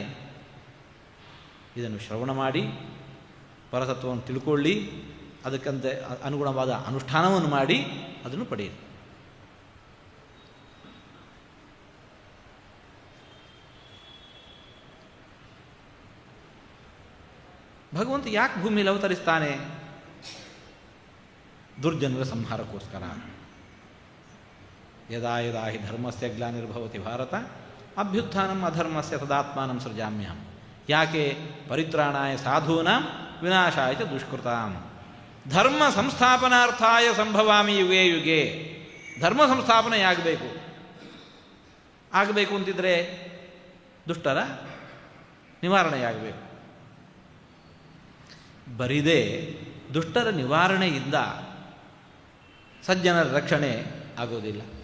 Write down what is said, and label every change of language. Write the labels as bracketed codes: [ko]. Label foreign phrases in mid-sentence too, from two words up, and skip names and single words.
[kn] ಇದನ್ನು ಶ್ರವಣ ಮಾಡಿ ಪರತತ್ವವನ್ನು ತಿಳ್ಕೊಳ್ಳಿ, ಅದಕ್ಕಂತೆ ಅನುಗುಣವಾದ ಅನುಷ್ಠಾನವನ್ನು ಮಾಡಿ ಅದನ್ನು ಪಡೆಯಿರಿ. ಭಗವಂತ ಯಾಕೆ ಭೂಮಿಯಲ್ಲಿ ಅವತರಿಸ್ತಾನೆ? ದುರ್ಜನರ ಸಂಹಾರಕ್ಕೋಸ್ಕರ. [sa] ಯದಾ ಯದಾ ಹಿ ಧರ್ಮಸ್ಯ ಗ್ಲಾನಿರ್ಭವತಿ ಭಾರತ ಅಭ್ಯುತ್ಥಾನಂ ಅಧರ್ಮಸ್ಯ ತದಾತ್ಮಾನಂ ಸೃಜಾಮ್ಯಹಂ. [kn] ಯಾಕೆ? [sa] ಪರಿತ್ರಾಣಾಯ ಸಾಧೂನಾಂ ವಿನಾಶಾಯ ಚ ದುಷ್ಕೃತಾಂ ಧರ್ಮ ಸಂಸ್ಥಾಪನಾರ್ಥಾಯ ಸಂಭವಾಮಿ ಯುಗೇ ಯುಗೇ. [kn] ಧರ್ಮ ಸಂಸ್ಥಾಪನೆ ಆಗಬೇಕು ಅಂತಿದ್ರೆ ದುಷ್ಟರ ನಿವಾರಣೆಯಾಗಬೇಕು. ಬರಿದೇ ದುಷ್ಟರ ನಿವಾರಣೆಯಿಂದ ಸಜ್ಜನರ ರಕ್ಷಣೆ ಆಗೋದಿಲ್ಲ.